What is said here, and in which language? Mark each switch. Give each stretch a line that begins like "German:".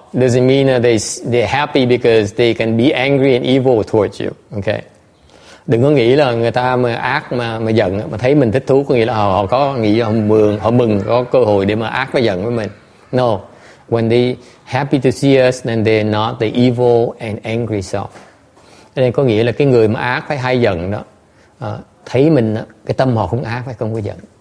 English: Doesn't mean that they're happy because they can be angry and evil towards you. Okay.
Vietnamese: Đừng có nghĩ là người ta mà ác mà giận mà thấy mình thích thú có nghĩa là họ có nghĩ họ mừng có cơ hội để mà ác và giận với mình.
English: No. When they happy to see us, then they're not the evil and angry self.
Vietnamese: Nên có nghĩa là cái người mà ác phải hay giận đó, thấy mình cái tâm họ không ác phải không có giận.